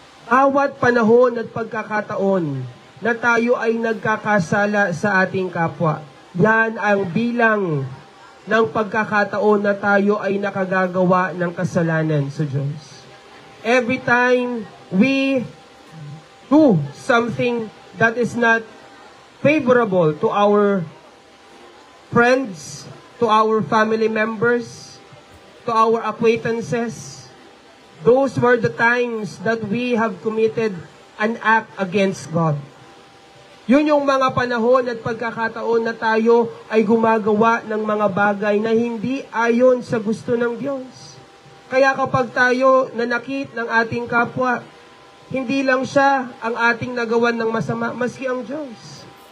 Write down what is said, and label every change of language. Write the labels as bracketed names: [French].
[Filipino] Bawat panahon at pagkakataon na tayo ay nagkakasala sa ating kapwa. Yan ang bilang ng pagkakataon na tayo ay nakagagawa ng kasalanan sa Diyos. [English] Every time we do something that is not favorable to our friends, to our family members, to our acquaintances, those were the times that we have committed an act against God. [Filipino] Yun yung mga panahon at pagkakataon na tayo ay gumagawa ng mga bagay na hindi ayon sa gusto ng Diyos. Kaya kapag tayo nanakit ng ating kapwa, hindi lang siya ang ating nagawan ng masama, maski ang Diyos.